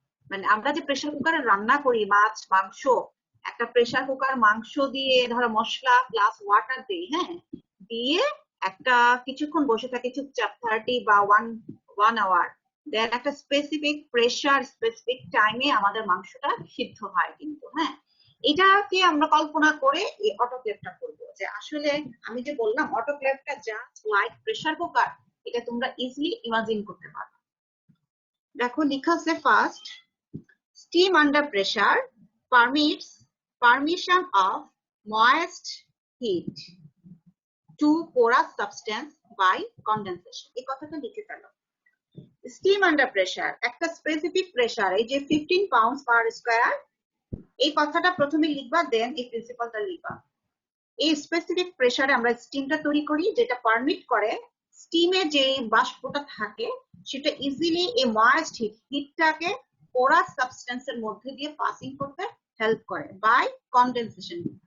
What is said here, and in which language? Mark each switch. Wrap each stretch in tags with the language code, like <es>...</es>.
<bn>মানে আমরা যে প্রেসার কুকারে রান্না করি মাছ মাংস, একটা প্রেসার কুকার মাংস দিয়ে ধরো মশলা প্লাস ওয়াটার দিই, হ্যাঁ, দিয়ে একটা কিছুক্ষণ বসে থাকে চুপচাপ 30 বা 1 আওয়ার, দেন একটা স্পেসিফিক প্রেসার স্পেসিফিক টাইমে আমাদের মাংসটা সিদ্ধ হয় কিন্তু, হ্যাঁ। এটাকে আমরা কল্পনা করে এই অটোক্লেভটা করবো, যে আসলে আমি যে বললাম অটোক্লেভটা জাস্ট লাইক প্রেসার কুকার, এটা তোমরা ইজিলি ইমাজিন করতে পারো।</bn> <en>দেখো লেখা আছে first, steam under pressure permits permission of moist heat to porous substance by condensation।</en> <bn>এই কথাটা লিখে ফেলো। স্টিম আন্ডার প্রেসার একটা স্পেসিফিক প্রেসার, এই যে 15 পাউন্ডস পার স্কয়ার, এই কথাটা প্রথমে লিখবা, দেন এই প্রিন্সিপালটা লিখবা। এই স্পেসিফিক প্রেসারে আমরা স্টিমটা তৈরি করি, যেটা পারমিট করে স্টিমে যে বাষ্পটা থাকে সেটা ইজিলি এই ময়েস্ট হিটটাকে পোরাস সাবস্টেন্সের মধ্যে দিয়ে পাসিং করতে হেল্প করে বাই কনডেনসেশন।</bn>